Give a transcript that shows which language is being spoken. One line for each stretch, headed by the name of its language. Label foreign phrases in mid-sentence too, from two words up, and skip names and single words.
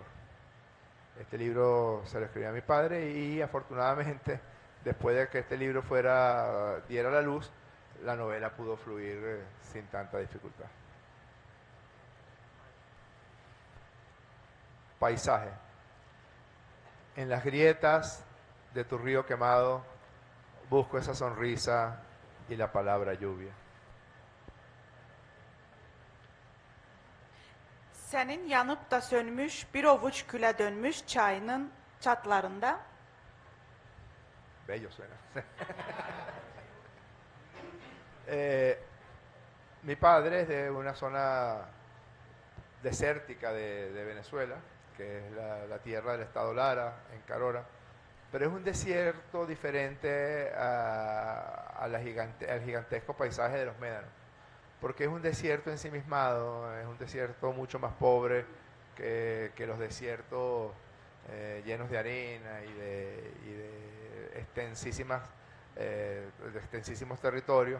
Spanish: Este libro se lo escribí a mi padre y afortunadamente después de que este libro diera la luz, la novela pudo fluir sin tanta dificultad. Paisaje. En las grietas de tu río quemado busco esa sonrisa y la palabra lluvia.
Turkish: Senin yanıp da sönmüş bir avuç küle dönmüş çayının çatlarında
Spanish: Bello suena. Mi padre es de una zona desértica de Venezuela, que es la tierra del estado Lara, en Carora, pero es un desierto diferente al gigantesco paisaje de los Médanos, porque es un desierto ensimismado, es un desierto mucho más pobre que los desiertos llenos de arena y de extensísimos territorios.